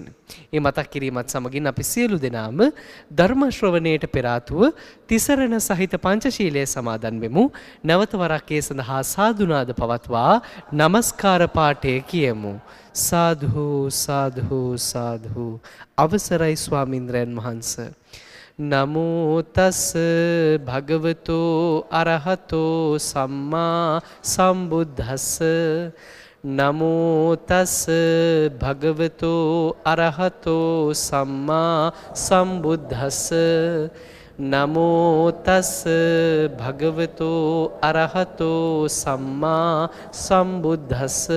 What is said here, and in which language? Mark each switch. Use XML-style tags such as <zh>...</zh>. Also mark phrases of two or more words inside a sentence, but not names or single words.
<si>මේ මතක් කිරීමත් සමගින් අපි සියලු දෙනාම ධර්ම ශ්‍රවණයට පෙර ආතුව තිසරණ සහිත පංචශීලයේ සමාදන් වෙමු. නැවත වරක් ඒ සඳහා සාදුනාද පවත්වා নমස්කාර පාඨය කියමු. සාදු සාදු සාදු. අවසරයි ස්වාමීන්ද්‍රයන් වහන්ස.</si> <pi>නමෝ තස් භගවතෝ අරහතෝ සම්මා සම්බුද්දස්ස. නමෝ තස් භගවතෝ අරහතෝ සම්මා සම්බුද්දස්ස. නමෝ තස් භගවතෝ අරහතෝ සම්මා සම්බුද්දස්ස.</pi>